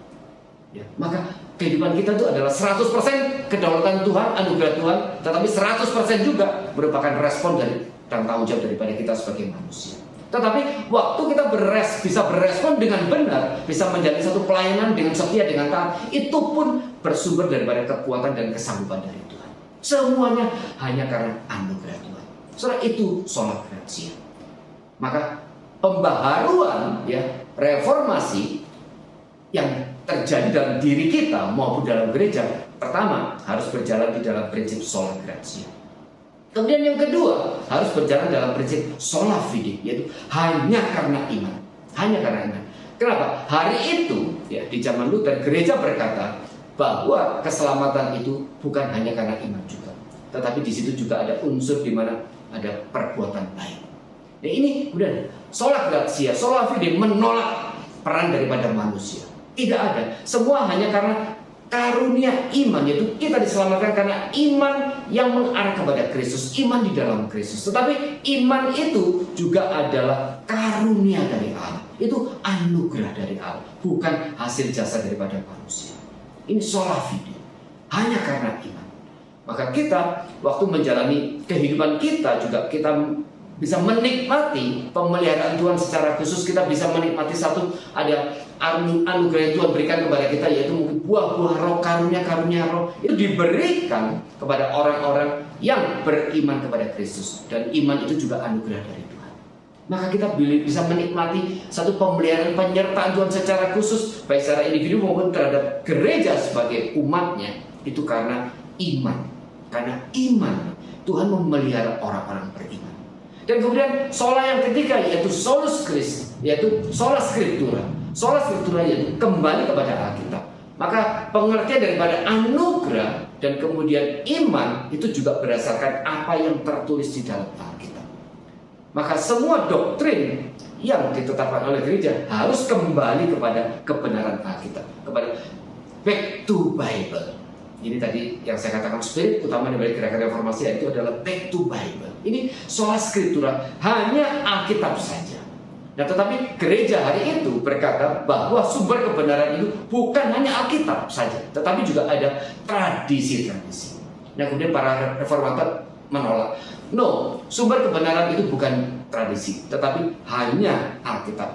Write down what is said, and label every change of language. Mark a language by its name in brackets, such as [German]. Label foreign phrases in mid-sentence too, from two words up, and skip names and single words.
[Indonesian] Ya, maka kehidupan kita itu adalah 100% kedaulatan Tuhan, anugerah Tuhan, tetapi 100% juga merupakan respon dan tanggung jawab daripada kita sebagai manusia. Tetapi waktu kita bisa berespon dengan benar, bisa menjalani satu pelayanan dengan setia, dengan taat, itu pun bersumber daripada kekuatan dan kesanggupan dari Tuhan. Semuanya hanya karena anugerah Tuhan. Saudara, itu [Latin] sola gratia. [Indonesian] Maka pembaharuan, reformasi yang terjadi dalam diri kita maupun dalam gereja, pertama harus berjalan di dalam prinsip [Latin] sola gratia. [Indonesian] Kemudian yang kedua harus berjalan dalam prinsip [Latin] sola fide, [Indonesian] yaitu hanya karena iman. Hanya karena iman. Kenapa? Hari itu di zaman Luther, gereja berkata bahwa keselamatan itu bukan hanya karena iman juga, tetapi di situ juga ada unsur di mana ada perbuatan baik. Nah, ini kemudian [Latin] sola gratia, sola fide [Indonesian] menolak peran daripada manusia. Tidak ada. Semua hanya karena karunia iman, yaitu kita diselamatkan karena iman yang mengarah kepada Kristus, iman di dalam Kristus. Tetapi iman itu juga adalah karunia dari Allah. Itu anugerah dari Allah, bukan hasil jasa daripada manusia. Ini [Latin] sola fide, [Indonesian] hanya karena iman. Maka kita waktu menjalani kehidupan kita juga kita bisa menikmati pemeliharaan Tuhan secara khusus. Kita bisa menikmati ada anugerah yang Tuhan berikan kepada kita, yaitu mungkin buah-buah roh, karunia roh. Itu diberikan kepada orang-orang yang beriman kepada Kristus. Dan iman itu juga anugerah dari Tuhan. Maka kita bisa menikmati satu pemeliharaan, penyertaan Tuhan secara khusus, baik secara individu maupun terhadap gereja sebagai umatnya. Itu karena iman. Karena iman Tuhan memelihara orang-orang beriman. Dan kemudian sola yang ketiga, yaitu [Latin] solus Christi, [Indonesian] yaitu [Latin] sola scriptura. Sola scriptura [Indonesian] yaitu kembali kepada Alkitab. Maka pengertian daripada anugerah dan kemudian iman itu juga berdasarkan apa yang tertulis di dalam Alkitab. Maka semua doktrin yang ditetapkan oleh gereja harus kembali kepada kebenaran Alkitab, kepada [English] back to Bible. [Indonesian] Ini tadi yang saya katakan spirit utama dari gerakan reformasi itu adalah [English] back to Bible. [Indonesian] Ini [Latin] sola scriptura, [Indonesian] hanya Alkitab saja. Nah, tetapi gereja hari itu berkata bahwa sumber kebenaran itu bukan hanya Alkitab saja, tetapi juga ada tradisi-tradisi. Nah, kemudian para reformator menolak. No, sumber kebenaran itu bukan tradisi, tetapi hanya Alkitab.